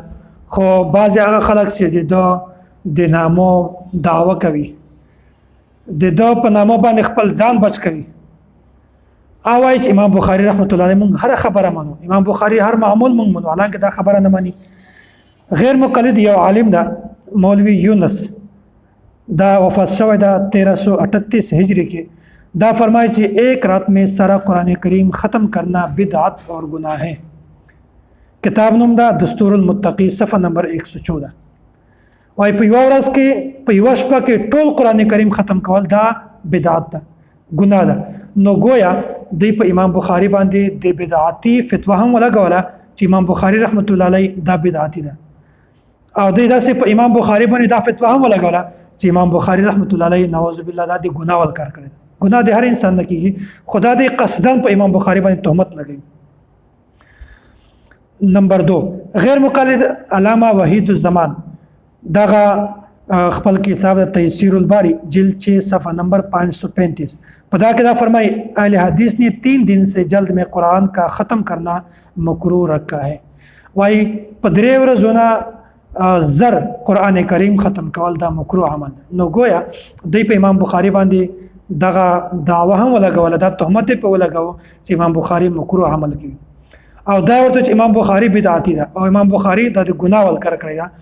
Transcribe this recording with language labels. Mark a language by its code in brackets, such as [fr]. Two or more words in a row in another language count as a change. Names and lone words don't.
[ps] خو بعض هغه خلک چې د نامو دعوه کوي د دو په نامه باندې خپل ځان بچ کوي او وايي چې امام بخاری رحمت الله علیه موږ هر خبره منو امام بخاری هر معمول موږ منو حالانکه دا خبره نه مانی. غیر مقلد یو عالم ده مولوی یونس دا وفات شوی دا 1338 هجری کې دا فرمایي چې [ur] ایک رات میں سارا قرآن کریم ختم کرنا بدعت اور گناہ ہے. [ps] کتاب نوم دا دستور المتقی صفحه نمبر 114. وای په یو ورځ کې په یو شپه کې ټول قران کریم ختم کول دا بدعت ده ګناه ده. نو گویا د په امام بخاری باندې د بدعتي فتوا هم ولګوله چې امام بخاری رحمت الله علیه دا بدعتي ده او د داسې په امام بخاری باندې دا فتوا هم ولګوله چې امام بخاری رحمت الله علیه [ar] نعوذ بالله [ps] دا د ګناه ول کار کړی. ګناه د هر انسان نه کیږي خدا د قصدن په امام بخاری باندې تهمت لګوي. نمبر 2 غیر مقلد علامه وحید الزمان دغه خپل کتاب تیسیر الباری جلد 6 صفحہ نمبر 535 پدا کے دا فرمائی [ur] اہل حدیث نے 3 دن سے جلد میں قرآن کا ختم کرنا مکروہ رکھا ہے. [ps] وائی پدری ورځونه زر قرآن کریم ختم کول دا مکروه عمل. نو گویا دی په امام بخاری باندې دغه دعوه هم ولګول دا تهمت په ولګاو چې امام بخاری مکروه عمل کوي او دا ورته چې امام بخاری بدعتي ده او امام بخاری د ګناه ول کار کړی ده.